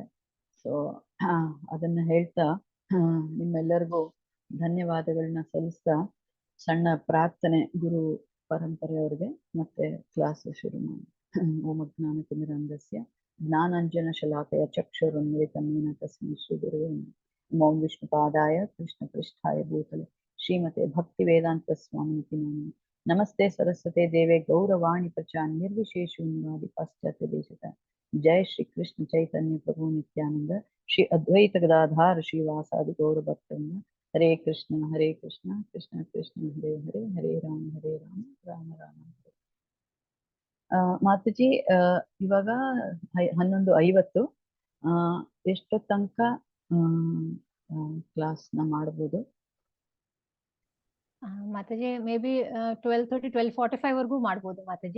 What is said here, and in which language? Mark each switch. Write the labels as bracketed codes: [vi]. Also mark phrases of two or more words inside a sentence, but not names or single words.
[kn] ಸೊ ಅದನ್ನ ಹೇಳ್ತಾ ನಿಮ್ಮೆಲ್ಲರಿಗೂ ಧನ್ಯವಾದಗಳನ್ನ ಸಲ್ಲಿಸ್ತಾ ಸಣ್ಣ ಪ್ರಾರ್ಥನೆ ಗುರು ಪರಂಪರೆಯವ್ರಿಗೆ ಮತ್ತೆ ಕ್ಲಾಸ್ ಶುರು ಮಾಡಿ. [sa] ಓಂ ಜ್ಞಾನತಿಮಿರಂಧಸ್ಯ ಜ್ಞಾನಾಂಜನ ಶಲಾಕಯ ಚಕ್ಷುರುನ್ಮಿಲಿತಮೇನ ತಸ್ಮೈ ಶ್ರೀ ಗುರುವೇ ನಮಃ. ಓಂ ವಿಷ್ಣುಪಾದಾಯ ಕೃಷ್ಣಪೃಷ್ಠಾಯ ಭೂತಲೆ ಶ್ರೀಮತೆ ಭಕ್ತಿ ವೇದಾಂತ ಸ್ವಾಮಿತಿ ನಮಃ. ನಮಸ್ತೆ ಸರಸ್ವತೆ ದೇವೆ ಗೌರವಾಣಿ ಪ್ರಚಾನ್ ನಿರ್ವಿಶೇಷ ಶೂನ್ಯವಾದಿ ಪಾಶ್ಚಾತ್ಯ ದೇಶದ. जय श्री कृष्ण चैतन्य प्रभु नित्यानंद, श्री अद्वैत गदाधार श्रीवासादि गौर भक्तवृंद, ಹರೇ ಕೃಷ್ಣ ಕೃಷ್ಣ ಕೃಷ್ಣ ಹರೇ ಹರೇ, ಹರೇ ರಾಮ ರಾಮ ರಾಮ ಹರೇ. [kn] ಮಾತಾಜಿ, ಇವಾಗ 11:50. ಎಷ್ಟೋ ತನಕ ಕ್ಲಾಸ್ನ ಮಾಡ್ಬೋದು? ಮಾತಾಜಿ [en] may be [kn] 12:30 12:45 ವರ್ಗೂ ಮಾಡ್ಬೋದು ಮಾತಾಜಿ.